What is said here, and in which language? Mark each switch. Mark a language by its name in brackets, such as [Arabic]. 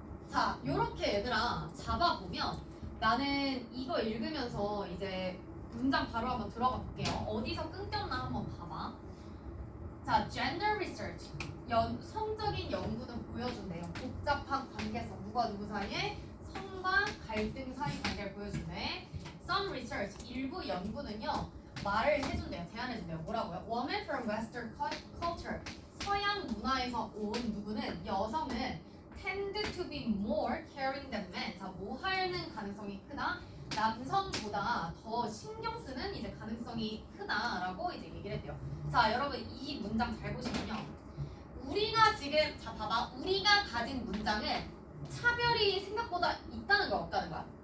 [Korean] 자, 요렇게 얘들아 잡아보면 나는 이거 읽으면서 이제 문장 바로 한번 들어가 볼게요. 어디서 끊겼나 한번 봐봐. 자, gender research. 성적인 연구는 보여준대요. 복잡한 관계성. 누가 누구 사이에? 성과 갈등 사이 관계를 보여준대. [English] Some research. [Korean] 일부 연구는요. 말을 해준대요. 제안해준대요. 뭐라고요? [English] Women from Western culture. [Korean] 서양 문화에서 온 누구는 여성은 [English] tend to be more caring than men. [Korean] 자, 뭐 하는 가능성이 크다? 남성보다 더 신경 쓰는 이제 가능성이 크다라고 이제 얘기를 했대요. 자, 여러분 이 문장 잘 보시면요. 우리가 지금 자 봐봐. 우리가 가진 문장은 차별이 생각보다 있다는 거야, 없다는 거야?